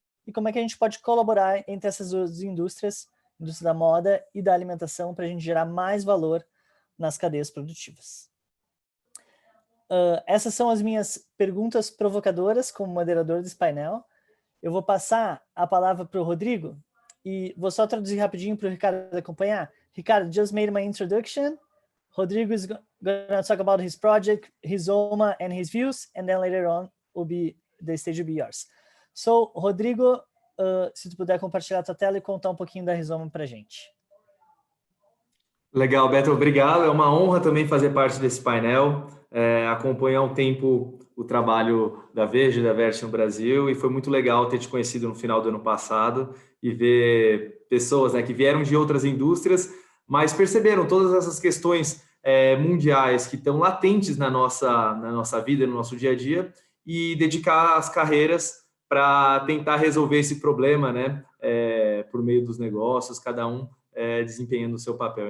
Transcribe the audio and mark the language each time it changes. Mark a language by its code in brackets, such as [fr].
[pt] E como é que a gente pode colaborar entre essas duas indústrias, indústria da moda e da alimentação, para a gente gerar mais valor nas cadeias produtivas? Essas são as minhas perguntas provocadoras como moderador desse painel. Eu vou passar a palavra para o Rodrigo e vou só traduzir rapidinho para o Ricardo acompanhar. [en] Ricardo just made my introduction. Rodrigo is going to talk about his project, Rizoma, and his views, and then later on the stage will be yours. So, Rodrigo, [pt] se tu puder compartilhar a tua tela e contar um pouquinho da Rizoma para a gente. Legal, Beto, obrigado. É uma honra também fazer parte desse painel, acompanhar um tempo o trabalho da Veja e da Verity no Brasil, e foi muito legal ter te conhecido no final do ano passado e ver pessoas, né, que vieram de outras indústrias, mas perceberam todas essas questões mundiais que estão latentes na nossa vida, no nosso dia a dia, e dedicar as carreiras para tentar resolver esse problema, né, por meio dos negócios, cada um desempenhando o seu papel.